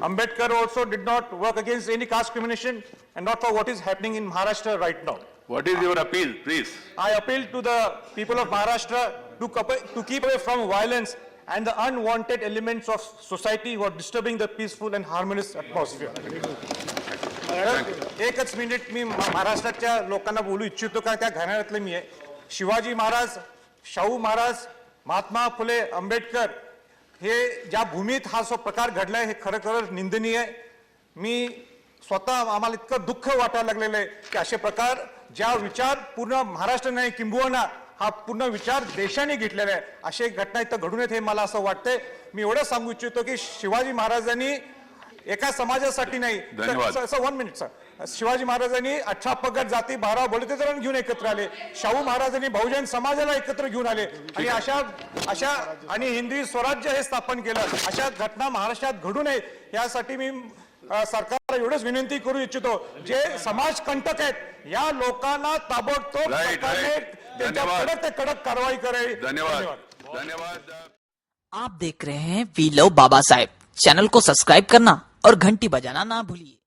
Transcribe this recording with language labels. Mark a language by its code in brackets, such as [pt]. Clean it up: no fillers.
[en] Ambedkar also did not work against any caste discrimination and not for what is happening in Maharashtra right now. What is your appeal, please? I appeal to the people of Maharashtra to keep away from violence and the unwanted elements of society who are disturbing the peaceful and harmonious atmosphere. [mr] एकच minute मी महाराष्ट्राच्या लोकांना बोलू इच्छितो का त्या घराण्यातले मी आहे. शिवाजी महाराज, शाहू महाराज, महात्मा फुले, आंबेडकर हे ज्या भूमीत हा जो प्रकार घडलाय हे खरं निंदनीय आहे. मी स्वतः आम्हाला इतकं दुःख वाटायला लागलेलं आहे की असे प्रकार ज्या विचार पूर्ण महाराष्ट्र नाही किंबहुना हा पूर्ण विचार देशाने घेतलेला आहे, अशी एक घटना इथं घडून येते. मला असं वाटतंय, मी एवढं सांगू इच्छितो की शिवाजी महाराजांनी एका समाजासाठी नाही, सर 1 मिनिट सर, शिवाजी महाराजांनी 18 पगड जाती 12 बलुतेतरांना घेऊन एकत्र आले. शाहू महाराजांनी बहुजन समाजाला एकत्र घेऊन आले आणि अशा आणि हिंदवी स्वराज्य हे स्थापन केलं. अशा घटना महाराष्ट्रात घडू नये यासाठी मी सरकारला एवढंच विनंती करू इच्छितो, जे समाज कंटक आहेत या लोकांना ताबडतोब सरकारने त्यांच्यावर कडक कारवाई करावी. धन्यवाद. [hi] आप देख रहे हैं we love Baba Saheb. Channel को सब्सक्राइब करना और घंटी बजाना ना भूलिए.